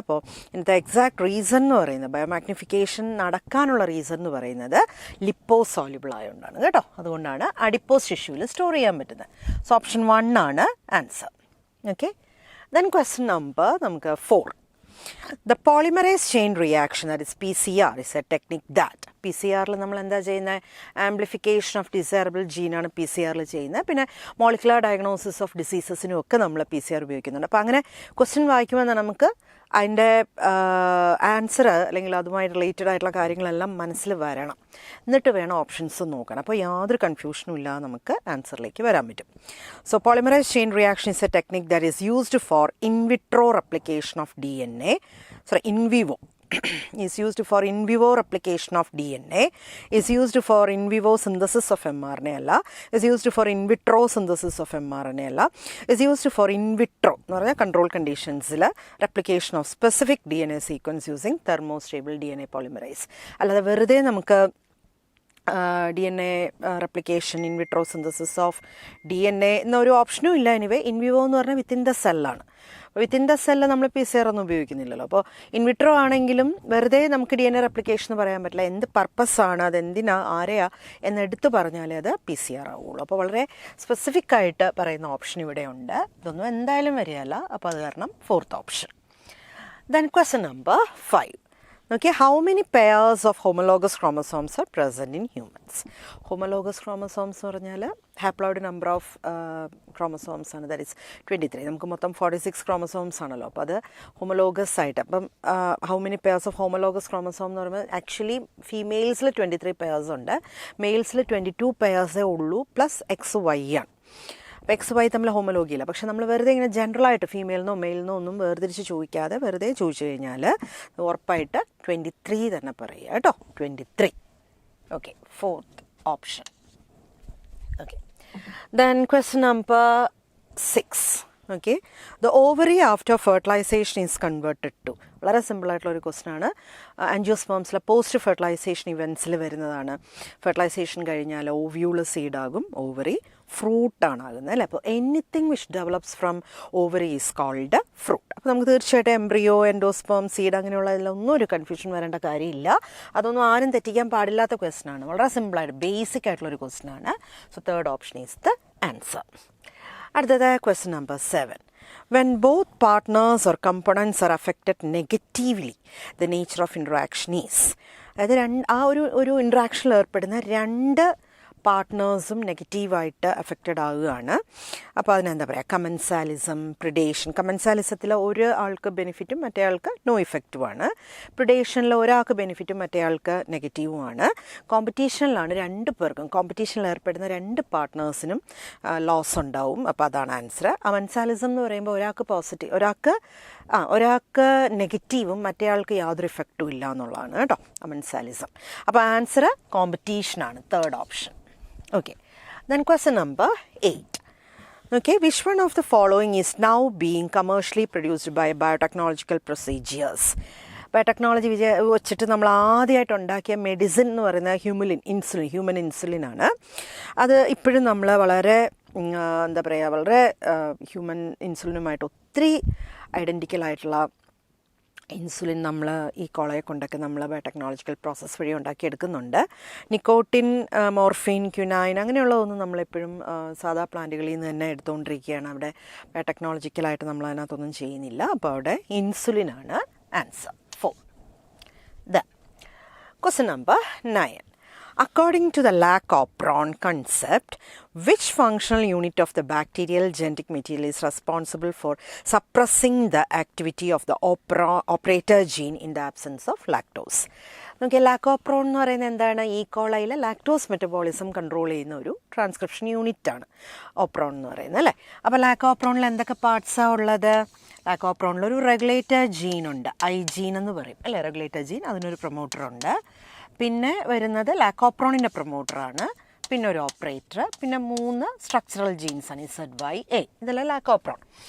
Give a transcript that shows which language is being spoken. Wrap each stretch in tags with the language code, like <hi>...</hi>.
<ml>അപ്പോൾ ഇതിൻ്റെ exact reason എന്ന് പറയുന്നത്, ബയോമാഗ്നിഫിക്കേഷൻ നടക്കാനുള്ള റീസൺ എന്ന് പറയുന്നത് ലിപ്പോസോല്യൂബിൾ ആയതുകൊണ്ടാണ് കേട്ടോ. അതുകൊണ്ടാണ് അഡിപ്പോസ് ടിഷ്യൂവിൽ സ്റ്റോർ ചെയ്യാൻ പറ്റുന്നത്. സോ ഓപ്ഷൻ 1 ആണ് answer.</ml> <en>Okay, then question number നമുക്ക് 4. The polymerase chain reaction, that is PCR, is a technique that</en> <ml>PCR-ൽ നമ്മൾ എന്താ ചെയ്യുന്നത്, ആംപ്ലിഫിക്കേഷൻ ഓഫ് ഡിസൈറബിൾ ജീനാണ് PCR-ൽ ചെയ്യുന്നത്. പിന്നെ മോളിക്കുലർ ഡയഗ്നോസിസ് ഓഫ് ഡിസീസസിനും ഒക്കെ നമ്മൾ PCR ഉപയോഗിക്കുന്നുണ്ട്. അപ്പോൾ അങ്ങനെ ക്വസ്റ്റ്യൻ വായിക്കുമ്പോൾ നമുക്ക് അതിൻ്റെ ആൻസർ അല്ലെങ്കിൽ അതുമായി റിലേറ്റഡ് ആയിട്ടുള്ള കാര്യങ്ങളെല്ലാം മനസ്സിൽ വരണം, എന്നിട്ട് വേണം ഓപ്ഷൻസ് നോക്കണം. അപ്പോൾ യാതൊരു കൺഫ്യൂഷനും ഇല്ലാതെ നമുക്ക് ആൻസറിലേക്ക് വരാൻ പറ്റും.</ml> <en>so polymerase chain reaction is a technique that is used for in vitro replication of DNA, in vivo is used for in vivo replication of DNA, is used for in vivo synthesis of mRNA അല്ല, is used for in vitro synthesis of mRNA അല്ല, is used for in vitro</en> <ml>എന്ന് പറഞ്ഞാൽ control കണ്ടീഷൻസിൽ</ml> <en>replication of specific DNA sequence using thermostable DNA polymerase.</en> <ml>അല്ലാതെ വെറുതെ നമുക്ക് DNA replication, in vitro synthesis of DNA എന്നൊരു ഓപ്ഷനും ഇല്ല. എനിവേ ഇൻ വിവോ എന്ന് പറഞ്ഞാൽ within the സെല്ലാണ്. Within the cell നമ്മൾ PCR ഒന്നും ഉപയോഗിക്കുന്നില്ലല്ലോ. അപ്പോൾ ഇൻ വിട്രോ ആണെങ്കിലും വെറുതെ നമുക്ക് DNA റെപ്ലിക്കേഷൻ എന്ന് പറയാൻ പറ്റില്ല. എന്ത് പർപ്പസാണ്, അത് എന്തിനാ, ആരെയാ എന്നെടുത്ത് പറഞ്ഞാലേ അത് PCR ആവുള്ളൂ. അപ്പോൾ വളരെ സ്പെസിഫിക് ആയിട്ട് പറയുന്ന ഓപ്ഷൻ ഇവിടെ ഉണ്ട്. ഇതൊന്നും എന്തായാലും വരികയല്ല. അപ്പോൾ അത് കാരണം fourth option.</ml> <en>Then question number 5. Okay, how many pairs of homologous chromosomes are present in humans?</en> <ml>Homologous chromosomes എന്ന് പറഞ്ഞാൽ haploid number of chromosomes ആണ്, that is 23. നമുക്ക് മൊത്തം 46 chromosomes ആണല്ലോ. അപ്പോൾ അത് homologous ആയിട്ട്. അപ്പം</ml> <en>how many pairs of homologous chromosome</en> <ml>എന്ന് പറയുമ്പോൾ ആക്ച്വലി ഫീമെയിൽസിൽ 23 pairs ഉണ്ട്, മെയിൽസിൽ 22 pairsേ ഉള്ളൂ, പ്ലസ് XY ആണ്. അപ്പോൾ XY തമ്മിൽ ഹോമലോഗിയില്ല. പക്ഷെ നമ്മൾ വെറുതെ ഇങ്ങനെ ജനറലായിട്ട് ഫീമെയിലിനോ മെയിലിനോ ഒന്നും വേർതിരിച്ച് ചോദിക്കാതെ വെറുതെ ചോദിച്ചു കഴിഞ്ഞാൽ ഉറപ്പായിട്ട് 23 തന്നെ പറയുക കേട്ടോ. 23.</ml> <en>Okay, fourth option. Okay, then question number 6. Okay, the ovary after fertilisation is converted to.</en> <ml>വളരെ സിമ്പിളായിട്ടുള്ളൊരു ക്വസ്റ്റ്യനാണ്. ആൻജിയോസ്പേംസിലെ പോസ്റ്റ് ഫെർട്ടിലൈസേഷൻ ഇവൻറ്റ്സിൽ വരുന്നതാണ്. ഫെർട്ടിലൈസേഷൻ കഴിഞ്ഞാൽ ഓവ്യൂള് സീഡാകും, ഓവറി ഫ്രൂട്ടാണ് ആകുന്നത് അല്ലേ. അപ്പോൾ</ml> <en>Anything which develops from ovary is called fruit.</en> <ml>അപ്പോൾ നമുക്ക് തീർച്ചയായിട്ടും എംബ്രിയോ, എൻഡോസ്പേം, സീഡ് അങ്ങനെയുള്ളതിലൊന്നും ഒരു കൺഫ്യൂഷൻ വരേണ്ട കാര്യമില്ല. അതൊന്നും ആരും തെറ്റിക്കാൻ പാടില്ലാത്ത ക്വസ്റ്റ്യനാണ്. വളരെ സിമ്പിളായിട്ട് ബേസിക് ആയിട്ടുള്ളൊരു ക്വസ്റ്റ്യനാണ്.</ml> <en>So third option is the answer. അടുത്തത് question number 7. When both partners or components are affected negatively, the nature of interaction is.</en> <ml>അതായത് ആ ഒരു ഇൻട്രാക്ഷനിൽ ഏർപ്പെടുന്ന രണ്ട് പാർട്ട്നേഴ്സും നെഗറ്റീവായിട്ട് അഫക്റ്റഡ് ആവുകയാണ്. അപ്പോൾ അതിനെന്താ പറയുക, കമൻസാലിസം, പ്രിഡേഷൻ. കമൻസാലിസത്തിൽ ഒരാൾക്ക് ബെനിഫിറ്റും മറ്റേ ആൾക്ക് നോ ഇഫക്റ്റുമാണ്. പ്രിഡേഷനിൽ ഒരാൾക്ക് ബെനിഫിറ്റും മറ്റേ ആൾക്ക് നെഗറ്റീവുമാണ്. കോമ്പറ്റീഷനിലാണ് രണ്ട് പേർക്കും, കോമ്പറ്റീഷനിൽ ഏർപ്പെടുന്ന രണ്ട് പാർട്ട്നേഴ്സിനും ലോസ് ഉണ്ടാവും. അപ്പോൾ അതാണ് ആൻസർ. കമൻസാലിസം എന്ന് പറയുമ്പോൾ ഒരാൾക്ക് പോസിറ്റീവ്, ഒരാൾക്ക് നെഗറ്റീവും മറ്റേ ആൾക്ക് യാതൊരു ഇഫക്റ്റും ഇല്ല എന്നുള്ളതാണ് കേട്ടോ കമൻസാലിസം. അപ്പോൾ answer കോമ്പറ്റീഷനാണ്, third option.</ml> <en>Okay, then question number 8. Okay, which one of the following is now being commercially produced by biotechnological procedures?</en> <ml>Biotechnology വെച്ചിട്ട് നമ്മൾ ആദ്യമായിട്ട് ഉണ്ടാക്കിയ മെഡിസിൻ എന്ന് പറയുന്നത് ഹ്യൂമൻ ഇൻസുലിനാണ്. അത് ഇപ്പോഴും നമ്മൾ വളരെ എന്താ പറയുക, വളരെ ഹ്യൂമൻ ഇൻസുലിനുമായിട്ട് ഒത്തിരി ഐഡൻറ്റിക്കലായിട്ടുള്ള ഇൻസുലിൻ നമ്മൾ ഈ കോളയെ കൊണ്ടൊക്കെ നമ്മൾ ബയോടെക്നോളജിക്കൽ പ്രോസസ്സ് വഴി ഉണ്ടാക്കിയെടുക്കുന്നുണ്ട്. നിക്കോട്ടിൻ, മോർഫിൻ, ക്യുനൈൻ അങ്ങനെയുള്ളതൊന്നും നമ്മളെപ്പോഴും സാധാ പ്ലാന്റുകളിൽ നിന്ന് തന്നെ എടുത്തുകൊണ്ടിരിക്കുകയാണ്. അവിടെ ബയോടെക്നോളജിക്കലായിട്ട് നമ്മൾ അതിനകത്തൊന്നും ചെയ്യുന്നില്ല. അപ്പോൾ അവിടെ ഇൻസുലിനാണ് answer. 4.</ml> <en>The question number 9. According to the Lac-Operon concept, which functional unit of the bacterial genetic material is responsible for suppressing the activity of the operator gene in the absence of lactose?</en> <ml>നമുക്ക് lac operon എന്ന് പറയുന്നത് എന്താണ്? ഈ കോളയിലെ lactose metabolism control ചെയ്യുന്ന ഒരു transcription യൂണിറ്റാണ് operon എന്ന് പറയുന്നത് അല്ലേ. അപ്പോൾ ലാക്കോപ്രോണിൽ എന്തൊക്കെ പാർട്സാണ് ഉള്ളത്? ലാക്കോപ്രോണിലൊരു റെഗുലേറ്റർ ജീനുണ്ട്, ഐ ജീൻ എന്ന് പറയും അല്ലേ, റെഗുലേറ്റർ ജീൻ. അതിനൊരു പ്രൊമോട്ടറുണ്ട്. പിന്നെ വരുന്നത് ലാക്കോപ്രോണിൻ്റെ പ്രൊമോട്ടറാണ്, പിന്നെ ഒരു ഓപ്പറേറ്റർ, പിന്നെ 3 സ്ട്രക്ചറൽ ജീൻസാണ്, ZYA. ഇതെല്ലാം ലാക്കോപ്രോൺ.</ml>